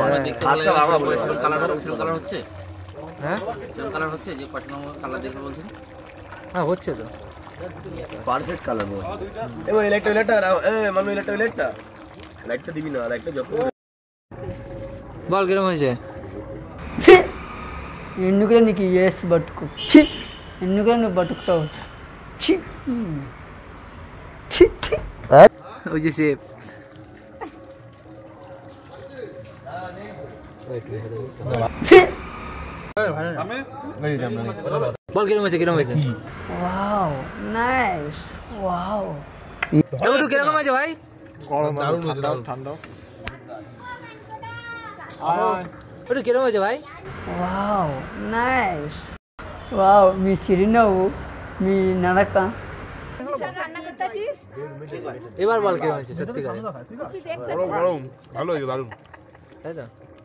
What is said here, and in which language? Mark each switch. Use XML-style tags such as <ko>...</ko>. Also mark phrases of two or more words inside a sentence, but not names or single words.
<bn>কালার হচ্ছে, হ্যাঁ কালার হচ্ছে যে কষানো কালার দেখে বলছেন। হ্যাঁ হচ্ছে তো।</bn> <en>perfect colour</en> <bn>বল। এবার লাইটটা মানু লাইটটা দিবি না, লাইটটা যখন বল কিরকম হয়েছে?</bn> <te>ఛీ ఎందుకురా నీకు ఏసు బతుకు ఛీ ఎందుకురా నువ్వు బతుకుతావు ఛీ ఛీ ఛీ</te> <bn>ওই যে শেপ।</bn> <te>ఛీ</te> <bn>বল কিরকম হয়েছে? কিরকম হয়েছে?</bn> <en>wow nice wow</en> <bn>একটু কিরকম হয়েছে ভাই? একটু কিরকম হয়েছে ভাই?</bn> <en>wow nice wow</en> <te>మీ చిరునవ్వు మీ నడక</te> <bn>এবার বল কিরকম হয়েছে সত্যি করে? ভালো দারুণ। তাই তো?</bn>